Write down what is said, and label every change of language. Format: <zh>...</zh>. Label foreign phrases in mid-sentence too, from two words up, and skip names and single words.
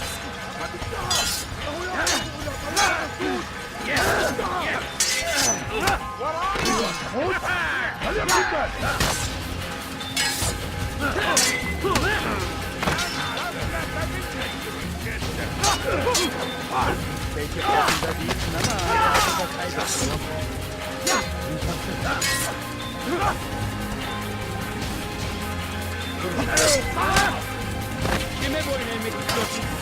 <ar>قد انتهى! إنه يهرب إلى طريق السود! وراءنا! فليكن!</ar> <tr>Belki farkında değilsin ama hayatında kaybettin. Kime boyun eğmek istiyorsun?</tr>